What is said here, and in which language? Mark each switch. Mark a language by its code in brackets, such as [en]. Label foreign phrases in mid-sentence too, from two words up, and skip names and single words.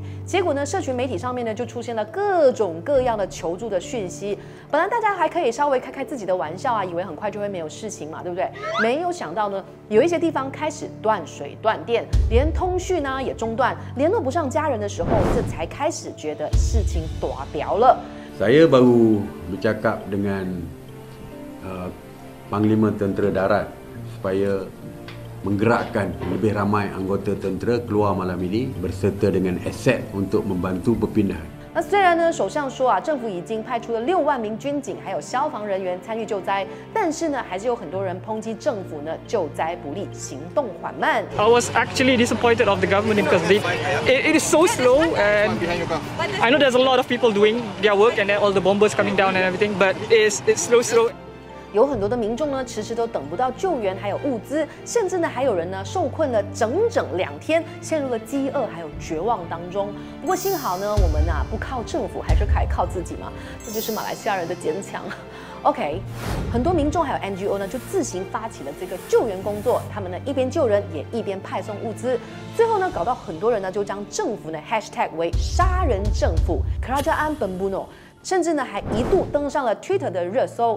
[zh] 结果呢，社群媒体上面呢就出现了各种各样的求助的讯息。本来大家还可以稍微开自己的玩笑啊，以为很快就会没有事情嘛，对不对？没有想到呢，有一些地方开始断水断电，连通讯呢也中断，联络不上家人的时候，这才开始觉得事情大条了。 [ms] Saya baru bercakap dengan Panglima Tentera Darat supaya menggerakkan lebih ramai anggota tentera keluar malam ini berserta dengan aset untuk membantu perpindahan. [zh] 那虽然呢，首相说啊，政府已经派出了6万名军警还有消防人员参与救灾，但是呢，还是有很多人抨击政府呢救灾不力，行动缓慢。 [en] I was actually disappointed of the government because it is so slow, and I know there's a lot of people doing their work and then all the bombers coming down and everything, but it's slow. [zh] 有很多的民众呢，迟迟都等不到救援，还有物资，甚至呢还有人呢受困了整2天，陷入了饥饿还有绝望当中。不过幸好呢，我们不靠政府，还是可以靠自己嘛，这就是马来西亚人的坚强。OK， 很多民众还有 NGO 呢就自行发起了这个救援工作，他们呢一边救人也一边派送物资，最后呢搞到很多人呢就将政府呢 hashtag 为杀人政府 [ms] Kerajaan Pembunuh， [zh] 甚至呢还一度登上了 Twitter 的热搜。